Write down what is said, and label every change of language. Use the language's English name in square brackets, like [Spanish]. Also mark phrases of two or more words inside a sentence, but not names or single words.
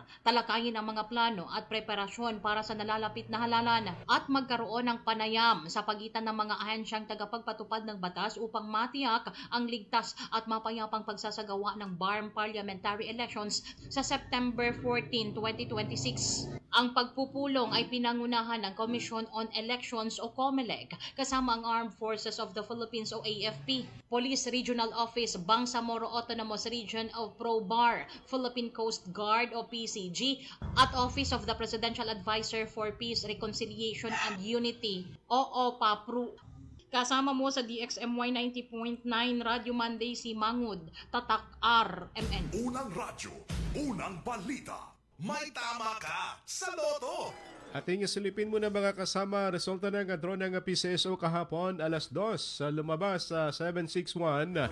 [Filipino] Talakayin ang mga plano at preparasyon para sa nalalapit na halalan at magkaroon ng panayam sa pagitan ng mga ahensyang tagapagpatupad ng batas upang matiyak ang ligtas at mapayapang pagsasagawa ng BARM [English] parliamentary elections [Filipino] sa September 14, 2026. Ang pagpupulong ay pinangunahan ng Commission on Elections o COMELEC kasama ang Armed Forces of the Philippines o AFP, Police Regional Office, Bangsamoro Autonomous Region o PROBAR, Philippine Coast Guard o PCG, at Office of the Presidential Advisor for Peace, Reconciliation and Unity o OPAPRU. Kasama mo sa DXMY 90.9 Radio Monday si Mangud, Tatak RMN. Unang radyo, unang balita. May tama ka sa loto. Ating silipin muna mga kasama, resulta ng draw ng PCSO kahapon, alas 2, lumabas sa 761.